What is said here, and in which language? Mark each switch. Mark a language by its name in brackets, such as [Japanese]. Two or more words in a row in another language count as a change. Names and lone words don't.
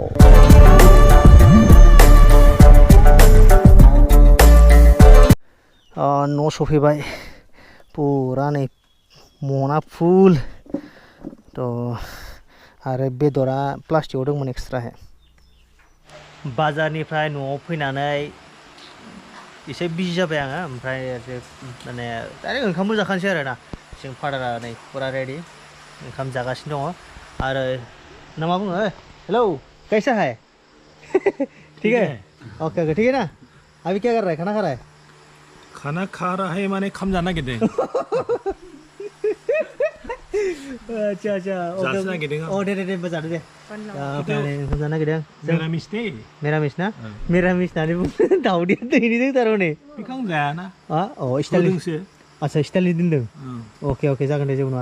[Bodo] न' सफैबाय पुरा नै मना फुल थ' आरो बेदरा प्लास्टिकआव दंमोन एक्सट्राहाय बाजारनिफ्राय न'आव फैनानै एसे बिजि जाबाय आङो ओमफ्राय माने डाइरेक्ट ओंखामबो जाखानोसै आरो ना जों फादारा नै पुरा रेडि ओंखाम जागासिनो दङ आरो ना मा बुङो हेलौ [Hindi] कैसा है ठीक है ओके ठीक है ना अभी क्या कर रहा है खाना खा रहा है खाना खा रहा है [Bodo] माने खाम जाना गिरदे अच्छा जानो नागिरदों अ दे जादो दे ओंखाम जानो नागिरदों मिरामिस ना मिरामिस होननानै बुङो दाउदैया दैनिदों थारमाने बेखौ आं जायाना स्टाइलसो आच्छा स्टाइलनि दोनदों अके जागोन दे जेबो नङा